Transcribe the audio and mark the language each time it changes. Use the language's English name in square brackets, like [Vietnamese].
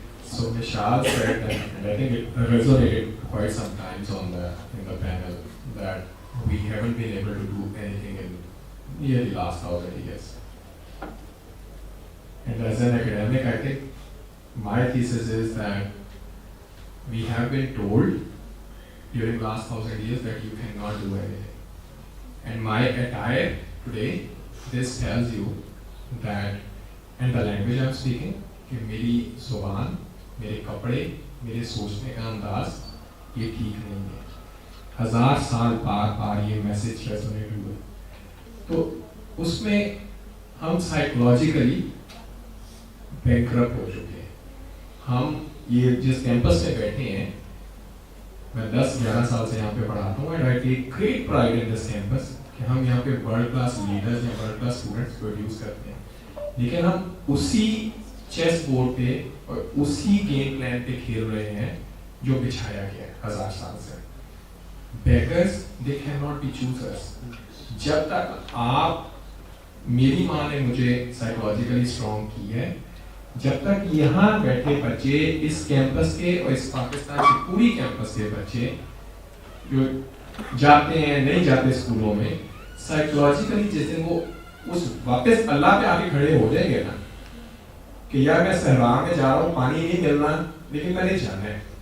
[English] So Vishal said that, and I think it resonated quite some times in the panel, that we haven't been able to do anything in nearly last 1,000 years. And as an academic, I think my thesis is that we have been told during last 1,000 years that you cannot do anything. And my attire today, this tells you that, and the language I'm speaking, [Urdu] کہ میری زبان, میرے کپڑے, میرے سوچنے کا انداز یہ ٹھیک نہیں ہے. 1000 سال بار یہ میسج ریزونیٹ ہوئے. تو اس میں ہم سائیکولوجیکلی بینکرپٹ ہو چکے ہیں. ہم یہ جس کیمپس میں بیٹھے ہیں, میں 10-11 سال سے یہاں پہ پڑھاتا ہوں, [English] and I take great pride in this campus [Urdu] کہ ہم یہاں پہ ورلڈ کلاس لیڈرز یا ورلڈ کلاس اسٹوڈنٹس پروڈیوس کرتے ہیں. لیکن ہم اسی چیس بورڈ پہ اور اسی گیم پلان پہ کھیل رہے ہیں جو بچھایا گیا ہے 1000 سال سے. [English] Beggars they can not be choosers. [Urdu] جب تک آپ, میری ماں نے مجھے سائیکولوجیکلی اسٹرانگ کی ہے, جب تک یہاں بیٹھے بچے, اس کیمپس کے اور اس پاکستان کی پوری کیمپس کے بچے جو جاتے ہیں نہیں جاتے اسکولوں میں, سائیکولوجیکلی جس دن وہ اس واپس اللہ پہ آ کے کھڑے ہو جائیں گے نا کہ یار میں صحرا میں جا رہا ہوں, پانی نہیں ملنا لیکن میں نے جانا ہے,